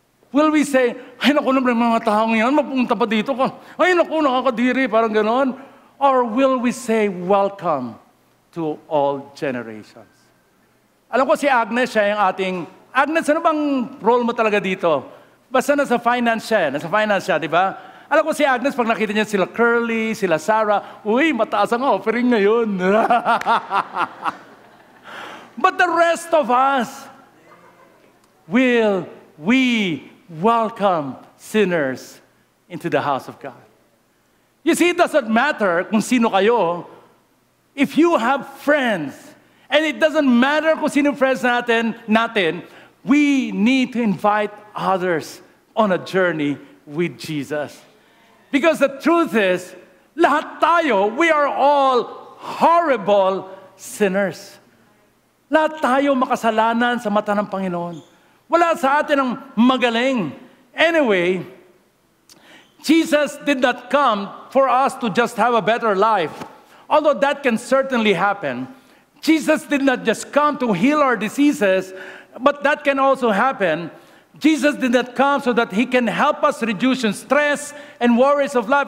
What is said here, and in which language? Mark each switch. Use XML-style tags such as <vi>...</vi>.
<tl>Will we say, ay naku naman mga taong yan, mapunta pa dito ka. Ay naku, nakakadiri, parang ganon.</tl> <en>Or will we say, welcome to all generations?</en> <tl>Alam ko si Agnes, siya yung ating, Agnes, ano bang role mo talaga dito? Basta nasa finance siya, di ba? Alam ko si Agnes, pag nakita niya sila Curly, sila Sarah, uy, mataas ang offering ngayon.</tl> <en>But the rest of us, will we welcome sinners into the house of God? You see, it doesn't matter</en> <tl>kung sino kayo.</tl> <en>If you have friends, and it doesn't matter</en> <tl>kung sino friends natin,</tl> <en>we need to invite others on a journey with Jesus. Because the truth is,</en> <tl>lahat tayo,</tl> <en>we are all horrible sinners.</en> <tl>Lahat tayo makasalanan sa mata ng Panginoon. Wala sa atin ang magaling.</tl> <en>Anyway, Jesus did not come for us to just have a better life. Although that can certainly happen. Jesus did not just come to heal our diseases, but that can also happen. Jesus did not come so that He can help us reduce stress and worries of life.</en>